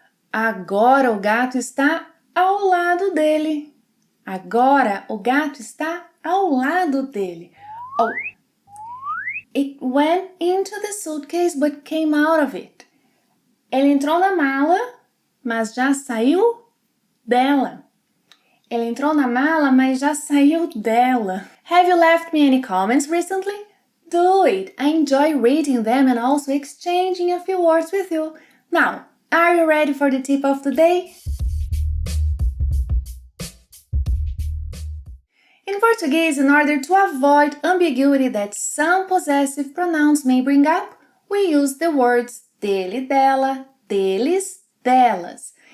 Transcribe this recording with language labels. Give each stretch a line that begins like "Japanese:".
Portuguese: Agora o gato está ao lado dele. Agora o gato está ao lado dele.
English: Oh, it went into the suitcase but came out of it.
Portuguese: Ele entrou na mala, mas já saiu dela. Ele entrou na mala, mas já saiu dela.
English: Have you left me any comments recently? Do it. I enjoy reading them and also exchanging a few words with you. Now, are you ready for the tip of the day? In Portuguese, in order to avoid ambiguity that some possessive pronouns may bring up, we use the words dele, dela, deles, delas.